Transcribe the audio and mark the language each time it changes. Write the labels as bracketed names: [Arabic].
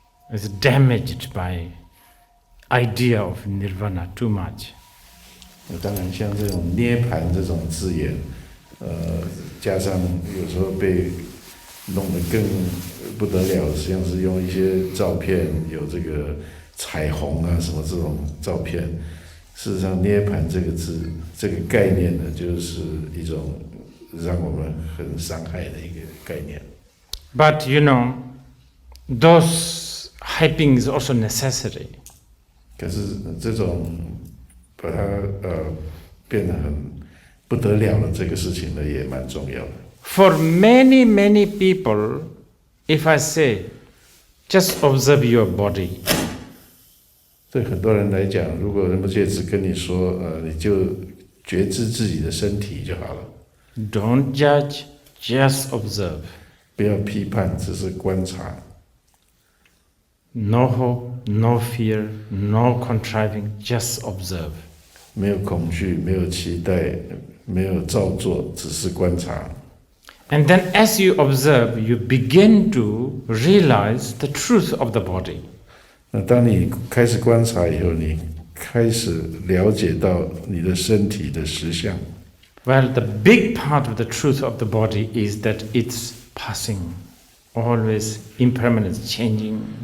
[English] It's damaged by idea of nirvana too much. [Chinese] 当然，像这种涅槃这种字眼，加上有时候被弄得更不得了，实际上是用一些照片，有这个彩虹啊什么这种照片。事实上，涅槃这个字，这个概念呢，就是一种让我们很伤害的一个概念。 [English] But those hyping is also necessary. [Chinese] 可是这种把它变得很不得了的这个事情呢，也蛮重要的。 [English] For many, many people, if I say, just observe your body. [Chinese] 对很多人来讲，如果仁波切只跟你说，你就觉知自己的身体就好了。 [English] Don't judge, just observe. [Chinese] 不要批判，只是观察。 [English] No hope, no fear, no contriving, just observe. [Chinese] 没有恐惧，没有期待，没有造作，只是观察。 [English] And then as you observe, you begin to realize the truth of the body. [Chinese] 那当你开始观察以后，你开始了解到你的身体的实相。 [English] Well, the big part of the truth of the body is that it's passing, always impermanence, changing.